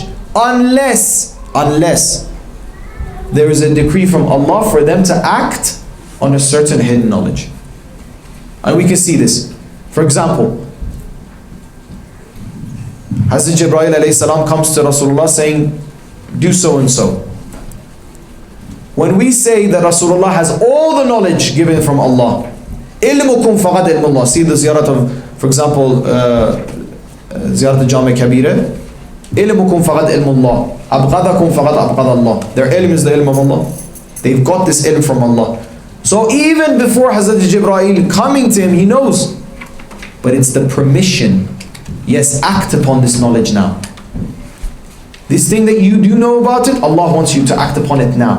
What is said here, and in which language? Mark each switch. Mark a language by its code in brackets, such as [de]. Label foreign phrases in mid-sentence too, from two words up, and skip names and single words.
[en] Unless there is a decree from Allah for them to act on a certain hidden knowledge. And we can see this. For example, Hazrat Jibreel [ar] عليه السلام [en] comes to Rasulullah saying, do so and so. When we say that Rasulullah has all the knowledge given from Allah, [ar] علمكم فقد علم الله. [en] See the ziyarat of, for example, ziyarat al-Jami Kabira. [ar] علمكم فقد علم الله. أبغضكم فقد أبغض الله. [en] Their ilm is the ilm of Allah. They've got this ilm from Allah. So even before Hazrat Jibreel coming to him, he knows. But it's the permission. Yes, act upon this knowledge now. This thing that you do know about it, Allah wants you to act upon it now.